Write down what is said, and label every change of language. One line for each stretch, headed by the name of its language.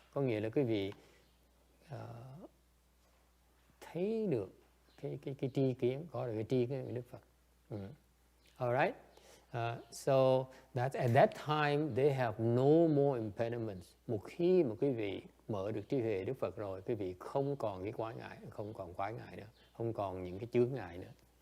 Vietnamese: Có nghĩa là quý vị thấy được cái tri kiến, có được cái tri kiến của Đức Phật.
English: Alright. So that at that time they have no more impediments.
Vietnamese: Một khi mà quý vị mở được trí huệ Đức Phật rồi, quý vị không còn cái quái ngại, không còn quái ngại nữa, không còn những cái chướng ngại nữa.